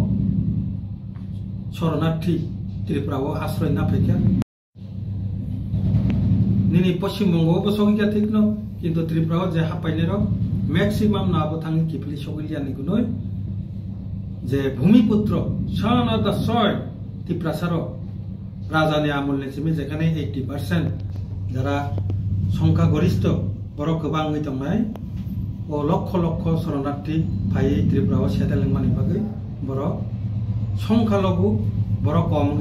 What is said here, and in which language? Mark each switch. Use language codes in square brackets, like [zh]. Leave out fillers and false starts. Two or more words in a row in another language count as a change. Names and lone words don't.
[trp] शरणार्थी त्रिपुराव आश्रय ना फैखा निनि पश्चिम बंगआवबो सौहैखा ठीक न किंतु त्रिपुराव जे हाबफैनाय मैक्सिमाम नाबो थाङि किफिलि सौहैलियानि गुनय जे भूमिपुत्र [en] son of the soil [trp] टिप्रासार राजानि आमलनिसिम जेखाने 80% जारा संख्या गरिष्ठ बरक गोबाङै दंनाय ओ लक्ष लक्ष शरणार्थी फायै त्रिपुराव सेटेलमेन्टनि बागै बरक संख्यालघु बरक कमै